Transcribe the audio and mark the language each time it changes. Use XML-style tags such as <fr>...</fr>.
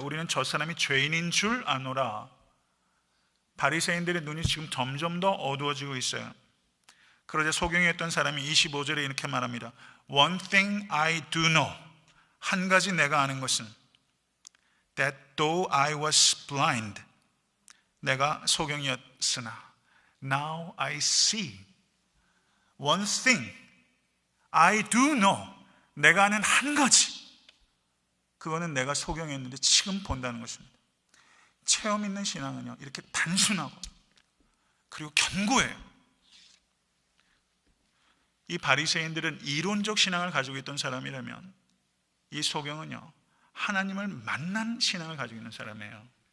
<ko>우리는 저 사람이 죄인인 줄 아노라. 바리새인들의 눈이 지금 점점 더 어두워지고 있어요. 그러자 소경이었던 사람이 25절에 이렇게 말합니다.</ko> <en>One thing I do know.</en> <ko>한 가지 내가 아는 것은</ko> <en>that though I was blind.</en> <ko>내가 소경이었으나</ko> <en>Now I see one thing I do know.</en> <ko>내가 아는 한 가지. 그거는 내가 소경했는데 지금 본다는 것입니다. 체험 있는 신앙은요, 이렇게 단순하고 그리고 견고해요. 이 바리새인들은 이론적 신앙을 가지고 있던 사람이라면 이 소경은요, 하나님을 만난 신앙을 가지고 있는 사람이에요.</ko>